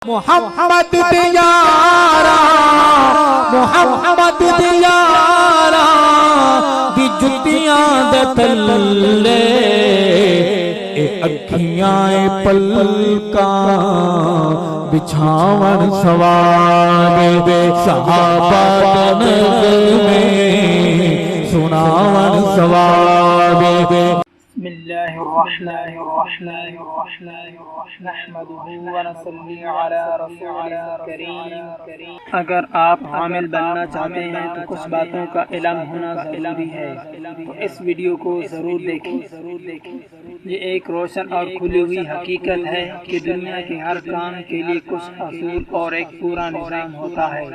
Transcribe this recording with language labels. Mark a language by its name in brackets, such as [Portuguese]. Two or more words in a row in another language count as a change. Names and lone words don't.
[Punjabi] محمد دیارا محمد دیارا دی جتیاں دے تلے اے اکھیاں پلکاں بچھاون سواد صحابہ دے نغمے سناون سواد [Arabic] بسم اللہ الرحمن الرحیم نحمده ونصلی علی رسول کریم۔ [Urdu] اگر آپ عامل بننا چاہتے ہیں تو کچھ باتوں کا علم ہونا ضروری ہے، تو اس ویڈیو کو ضرور دیکھیں۔ یہ ایک روشن اور کھلی ہوئی حقیقت ہے کہ دنیا کے ہر کام کے لیے کچھ اصول اور ایک پورا نظام ہوتا ہے۔